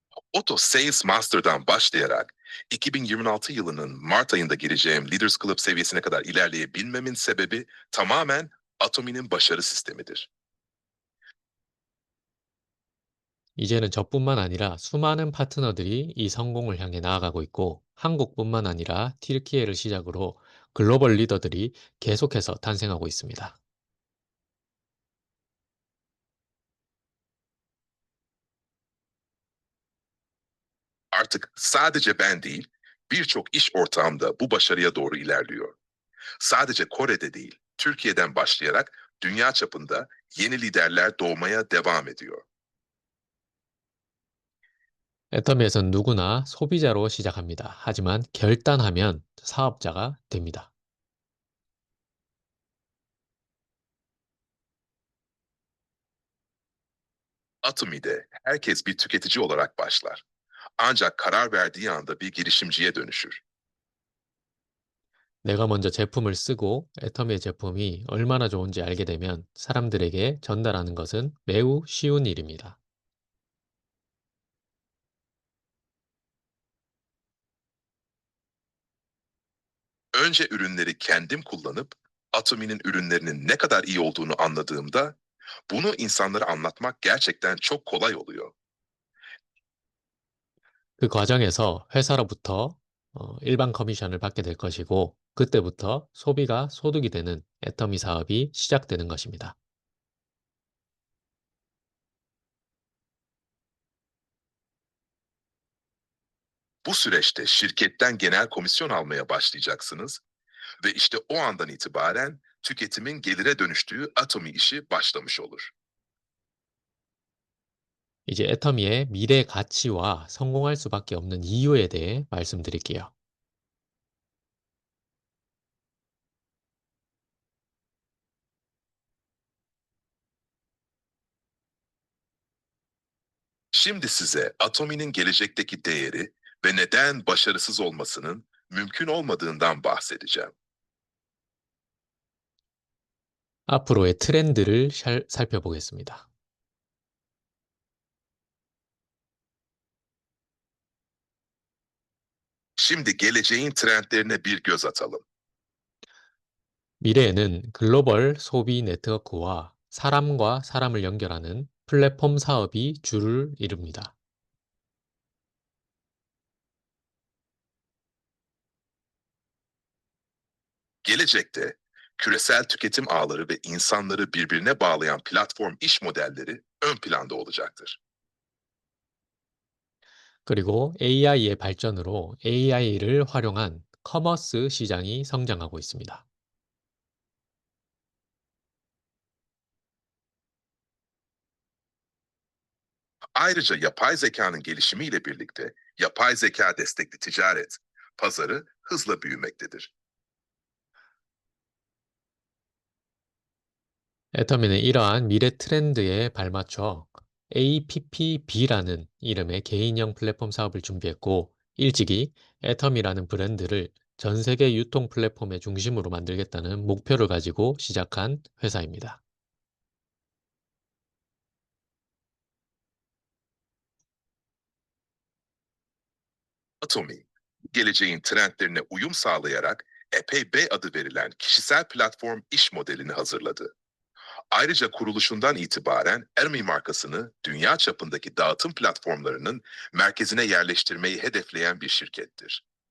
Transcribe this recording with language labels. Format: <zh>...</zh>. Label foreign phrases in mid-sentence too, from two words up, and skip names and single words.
<tr>Otto Sales Master'dan başlayarak 2026 yılının Mart ayında gireceğim Leaders Club seviyesine kadar ilerleyebilmemin sebebi tamamen Atomi'nin başarı sistemidir.</tr> <ko>이제는 저뿐만 아니라 수많은 파트너들이 이 성공을 향해 나아가고 있고 한국뿐만 아니라 튀르키예를 시작으로 글로벌 리더들이 계속해서 탄생하고 있습니다.</ko> <tr>Artık sadece ben değil, birçok iş ortağım da bu başarıya doğru ilerliyor. Sadece Kore'de değil, Türkiye'den başlayarak dünya çapında yeni liderler doğmaya devam ediyor.</tr> <ko>애터미에선 누구나 소비자로 시작합니다. 하지만 결단하면 사업자가 됩니다.</ko> <tr>Atomi'de herkes bir tüketici olarak başlar. Ancak karar verdiği anda bir girişimciye dönüşür.</tr> <ko>내가 먼저 제품을 쓰고 애터미의 제품이 얼마나 좋은지 알게 되면 사람들에게 전달하는 것은 매우 쉬운 일입니다.</ko> <tr>Önce ürünleri kendim kullanıp Atomi'nin ürünlerinin ne kadar iyi olduğunu anladığımda bunu insanlara anlatmak gerçekten çok kolay oluyor.</tr> <ko>그 과정에서 회사로부터 일반 커미션을 받게 될 것이고 그때부터 소비가 소득이 되는 애터미 사업이 시작되는 것입니다.</ko> <tr>Bu süreçte şirketten genel komisyon almaya başlayacaksınız ve işte o andan itibaren tüketimin gelire dönüştüğü Atomi işi başlamış olur.</tr> <ko>이제 애터미의 미래 가치와 성공할 수밖에 없는 이유에 대해 말씀드릴게요.</ko> <tr>Şimdi size Atomi'nin gelecekteki değeri ve neden başarısız olmasının mümkün olmadığından bahsedeceğim.</tr> <ko>앞으로의 트렌드를 살펴보겠습니다.</ko> <tr>Şimdi geleceğin trendlerine bir göz atalım.</tr> <ko>미래에는 글로벌 소비 네트워크와 사람과 사람을 연결하는 플랫폼 사업이 주를 이룹니다.</ko> <tr>Gelecekte küresel tüketim ağları ve insanları birbirine bağlayan platform iş modelleri ön planda olacaktır.</tr> <ko>그리고 AI의 발전으로 AI를 활용한 커머스 시장이 성장하고 있습니다.</ko> <tr>Ayrıca yapay zekanın gelişimiyle birlikte yapay zeka destekli ticaret pazarı hızla büyümektedir.</tr> <ko>애터미는 이러한 미래 트렌드에 발맞춰 APPB라는 이름의 개인형 플랫폼 사업을 준비했고 일찍이 애터미라는 브랜드를 전 세계 유통 플랫폼의 중심으로 만들겠다는 목표를 가지고 시작한 회사입니다.</ko> <tr>Atomi, geleceğin trendlerine uyum sağlayarak Epey B adı verilen kişisel platform iş modelini hazırladı. Ayrıca kuruluşundan itibaren Ermi markasını dünya çapındaki dağıtım platformlarının merkezine yerleştirmeyi hedefleyen bir şirkettir.</tr>